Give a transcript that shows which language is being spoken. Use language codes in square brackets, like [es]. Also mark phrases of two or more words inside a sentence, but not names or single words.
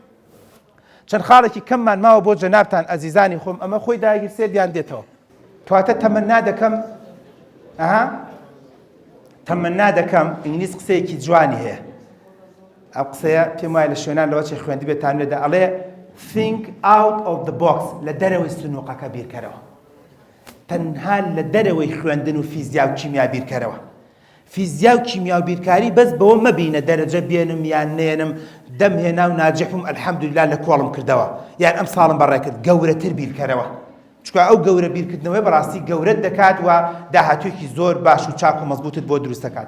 [ckb] چەند خاڵێکی کەممان ماوە بۆ جەنابتان ئەزیزانی خۆم ئەمە خۆی داگیرسێدیان دێتەوە تواتە تەمەنا دەکەم تەمەنا دەکەم ئینگلیز قسەیەکی جوانی هەیە ئەو قسەیە پێم وایە لە شوێنان لەوە چی خوێندی بێتان لێدا ئەڵێ [en] think out of the box [ckb] لە دەرەوەی سنووقەکە بیرکەرەوە تەنها لە دەرەوەی خوێندن و فیزیا و کیمیا بیرکەرەوە فیزیا و کیمیا و بیرکاری بەس بەوە مەبینە دەرەجە بێنم یان نێنم دەمهێنا و ناجحم ئەلحەمدوللا لە کۆڵم کردەوە یان ئەم ساڵم بەڕێ کرد گەورەتر بیرکەرەوە چکە ئەو گەورە بیرکردنەوەی بەڕاستی گەورەت دەکات و داهاتوێکی زۆر باش و چاک و مەزبوطت بۆ دروست دەکات.